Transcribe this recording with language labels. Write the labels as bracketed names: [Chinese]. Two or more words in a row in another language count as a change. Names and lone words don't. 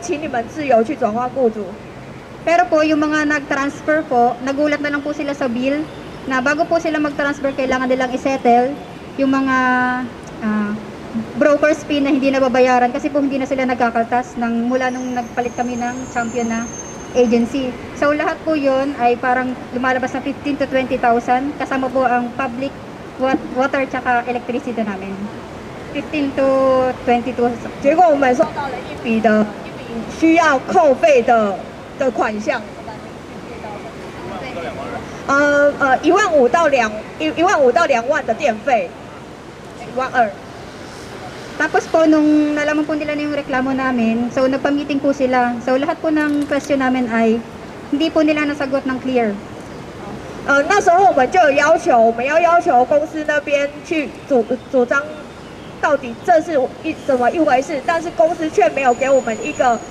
[Chinese] 请你们自由去转换雇主。 [Filipino] Pero po, yung mga nag-transfer po, nagulat na lang po sila sa bill na bago po sila mag-transfer, kailangan nilang isettle yung mga [English] broker's fee [Filipino] na hindi nababayaran kasi po hindi na sila nagkakaltas mula nung nagpalit kami ng champion na agency. So lahat po yun ay parang lumalabas na 15 to 20,000 kasama po ang [English] public water [Filipino] tsaka electricity namin. 15 to 22,000. [Chinese] 结果我们收到了一笔需要扣费的款项。15000到2万的电费，12000。 [Filipino] Tapos po, nung nalaman po nila na yung reklamo namin, so nagpa-meeting po sila. So lahat po ng question namin ay hindi po nila nasagot ng clear. [Chinese] 那时候我们就有我们要要求公司那边去主张到底这是怎么一回事，但是公司却没有给我们一个